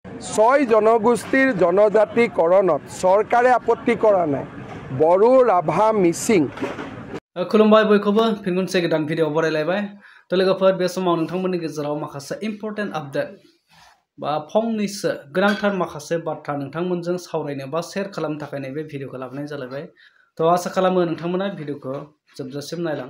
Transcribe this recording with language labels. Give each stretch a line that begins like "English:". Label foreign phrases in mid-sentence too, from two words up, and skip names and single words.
Assamese: ছয় জনগোষ্ঠীৰ জনজাতিকৰণত চৰকাৰে আপত্তি কৰা নাই। বড়ো, ৰাভা, মিচিং।
Bodo: खुलुमबाय बयखौबो फिन मोनसे गोदान भिडिअ बरायलायबाय। तो लोगोफोर बे समाव नोंथांमोननि गेजेराव माखासे
English: important update
Bodo: बा फंनैसो गोनांथार माखासे बाथ्रा नोंथांमोनजों सावरायनो बा शेयार खालामनो थाखाय नैबे भिडिअखौ लाबोनाय जालायबाय। तो आसा खालामो नोंथांमोना भिडिअखौ जोबजासिम नायलां।